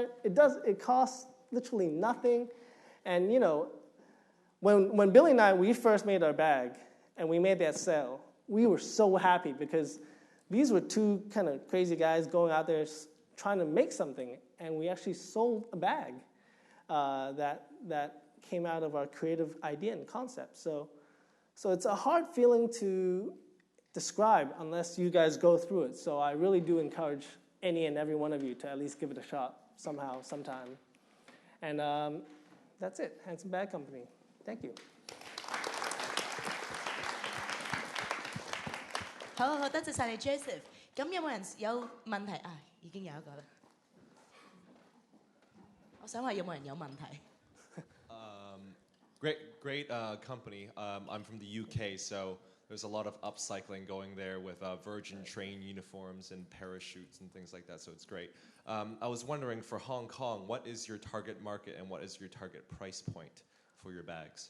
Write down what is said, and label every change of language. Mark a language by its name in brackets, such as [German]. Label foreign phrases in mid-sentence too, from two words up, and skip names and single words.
[English] It costs literally nothing. And, when Billy and I, we first made our bag and we made that sale, we were so happy because these were two kind of crazy guys going out there trying to make something, and we actually sold a bag that came out of our creative idea and concept. So it's a hard feeling to describe unless you guys go through it. So I really do encourage any and every one of you to at least give it a shot somehow, sometime. And that's it, Handsome Bag Company. Thank you. [Cantonese] 好，多謝晒你 Joseph。咁有冇人有問題啊？已經有一個啦。我想話有冇人有問題？ [English] Great company. I'm from the UK, so there's a lot of upcycling going there with Virgin train uniforms and parachutes and things like that, so it's great. I was wondering, for Hong Kong, what is your target market and what is your target price point for your bags?